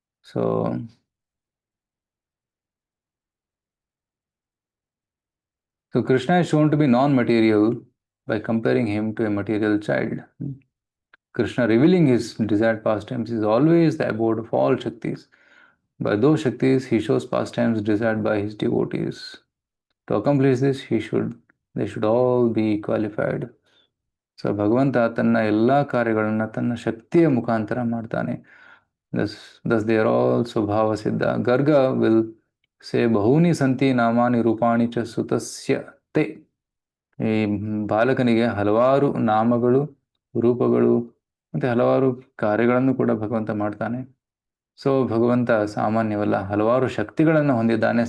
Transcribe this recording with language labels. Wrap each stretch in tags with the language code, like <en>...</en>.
<en>So Krishna is shown to be non-material by comparing him to a material child. Krishna revealing his desired pastimes is always the abode of all Shaktis. By those Shaktis, he shows pastimes desired by his devotees. To accomplish this, they should all be qualified.</en> <kn>So ಭಗವಂತ ತನ್ನ ಎಲ್ಲ ಕಾರ್ಯಗಳನ್ನು ತನ್ನ ಶಕ್ತಿಯ ಮುಖಾಂತರ ಮಾಡ್ತಾನೆ.</kn> <en>thus they are all ಸ್ವಭಾವ ಸಿದ್ಧ.</en> <sa>ಗರ್ಗ</sa> <en>will say</en> <sa>ಬಹೂನಿ ಸಂತಿ ನಾಮಾನಿ ರೂಪಾಣಿ ಚ ಸುತಸ್ಯ ತೇ.</sa> <kn>ಈ ಬಾಲಕನಿಗೆ ಹಲವಾರು ನಾಮಗಳು, ರೂಪಗಳು ಮತ್ತು ಹಲವಾರು ಕಾರ್ಯಗಳನ್ನು ಕೂಡ ಭಗವಂತ ಮಾಡ್ತಾನೆ. ಸೊ ಭಗವಂತ ಸಾಮಾನ್ಯವಲ್ಲ, ಹಲವಾರು ಶಕ್ತಿಗಳನ್ನು ಹೊಂದಿದ್ದಾನೆ.</kn>